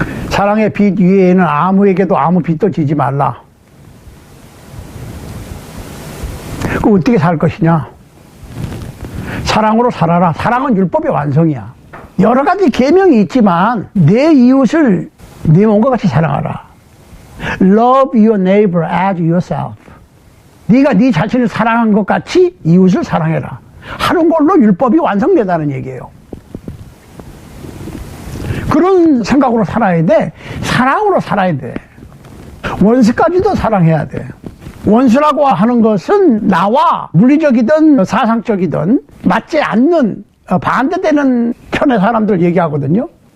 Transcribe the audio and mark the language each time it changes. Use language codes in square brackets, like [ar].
[ko] 사랑의 빚 위에는 아무에게도 아무 빚도 지지 말라. 그 어떻게 살 것이냐? 사랑으로 살아라. 사랑은 율법의 완성이야. 여러 가지 계명이 있지만 내 이웃을 네 몸과 같이 사랑하라. [en] Love your neighbor as yourself. [ko] 네가 네 자신을 사랑한 것 같이 이웃을 사랑해라. 하는 걸로 율법이 완성되다는 얘기예요. 그런 생각으로 살아야 돼. 사랑으로 살아야 돼. 원수까지도 사랑해야 돼. 원수라고 하는 것은 나와 물리적이든 사상적이든 맞지 않는 반대되는 편의 사람들 얘기하거든요.